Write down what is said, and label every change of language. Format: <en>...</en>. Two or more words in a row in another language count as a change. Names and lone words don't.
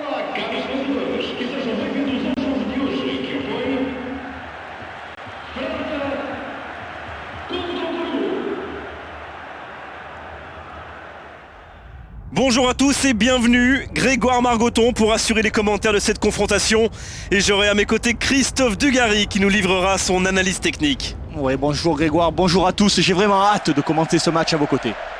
<pt>Caros torcedores, que sejam bem-vindos ao jogo de hoje, que apoia França contra o Peru.</pt> <fr>Bonjour à tous et bienvenue, Grégoire Margoton pour assurer les commentaires de cette confrontation. Et j'aurai à mes côtés Christophe Dugarry qui nous livrera son analyse technique. Ouais, bonjour Grégoire, bonjour à tous. J'ai vraiment hâte de commenter ce match à vos côtés.</fr>